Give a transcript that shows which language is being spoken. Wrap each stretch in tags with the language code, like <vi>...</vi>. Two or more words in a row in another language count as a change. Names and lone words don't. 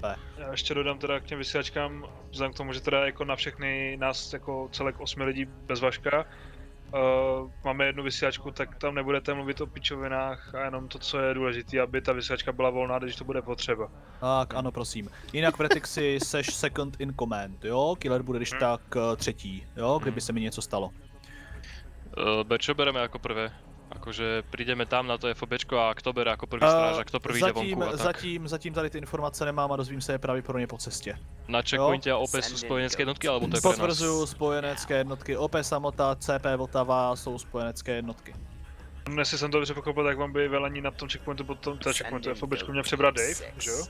<cs>Já ještě dodám teda k těm vysílačkám, vzhledem k tomu, že teda jako na všechny nás jako celek 8 lidí bez Vaška, máme jednu vysílačku, tak tam nebudete mluvit o pičovinách a jenom to, co je důležité, aby ta vysílačka byla volná, když to bude potřeba. Tak, ano, prosím. Jinak v Retixi seš</cs> <en>second in command,</en> <cs>jo? Killer bude když tak třetí, jo? Kdyby se mi něco stalo.</cs> <sk>Čo bereme jako prvé? Akože prídeme tam na to FOBčko a kto bere ako prvý stráž a kto prvý ide vonku a tak?</sk> <cs>Zatím tady ty informace nemám a dozvím se je pravděpodobně po cestě.</cs> <sk>Na checkpointe a OP sú spojenecké jednotky, alebo to je pre nás?</sk> <cs>Potvrzuju spojenecké jednotky, OP samota, CP Vltava jsou spojenecké jednotky. Jestli jsem to dobře pochopil, tak vám by velení na tom checkpointu potom té checkpointu FOBčku měl přebrat Dave, že jo?</cs>